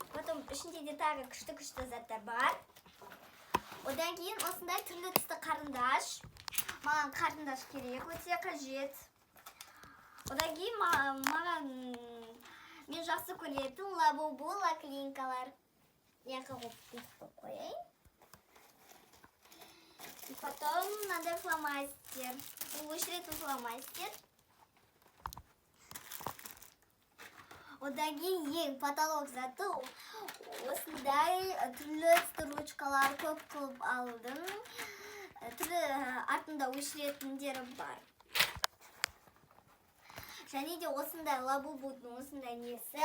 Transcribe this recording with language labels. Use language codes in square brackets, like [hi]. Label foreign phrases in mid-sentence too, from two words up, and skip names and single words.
[kk] Потом ішінде де тағы күшті заттар бар. Одан кейін осындай түрлі түсті қарындаш. Маған қарындаш керек, өте қажет. Одан кейін маған мен жақсы көретін лабубу лаклинкалар. Яқы қояйын. [ru] Потом надо фломастер. Вышли фломастер. [kk] Одан кейін ең потолок заты осындай түрлі ручкалар көп қылып алдым. Түрлі артында өшіретіндері бар. Және де осындай лабубудың осындай несі.